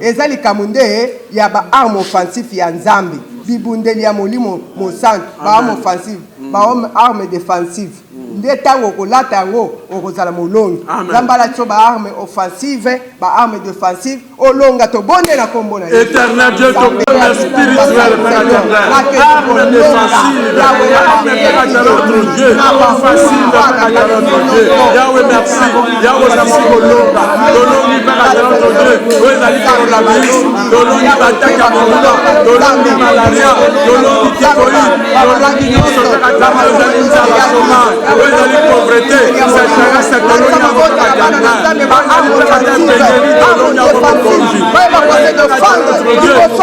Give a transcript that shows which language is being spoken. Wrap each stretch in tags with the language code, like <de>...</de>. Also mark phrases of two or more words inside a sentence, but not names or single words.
<ln>Eza likambo nde ya ba</ln> <fr>arme offensive</fr> <ln>ya Nzambe. Bibundeli ya Molimo Mosantu, ba arme Amen.</ln> <fr>offensive, Mm. ba arme, arme defensive. Mm.</fr> <ln>Nde tango okolata yango, okozala molongi. Amen. Nzambe alati so ba</ln> <fr>arme offensive,</fr> <ln>ba</ln> <fr>arme defensive,</fr> <ln>olonga tobonde na kombo na Yesu.</ln> <fr>Éternel Dieu, Nzambe ton arme spirituelle, Père éternel. Arme défensive, arme, Père éternel, notre Dieu. Offensive, Père éternel, notre Dieu. Yahweh, merci. Yahweh, merci, kolonga. Tolongi, Père éternel, notre Dieu.</fr> <ln>Oyo ezali coronavirus. Tolongi, bataki ya molula. Tolongi, malaria. Tolongi, typhoïde. Tolongi, nyonso,</ln> <fr>Père éternel,</fr> <ln>ezali nzala chômage. Oyo ezali pauvreté.</ln> <fr>C'est, c'est, c'est, tolongi, Père éternel, pengeli, tolongi, Dieu.</fr>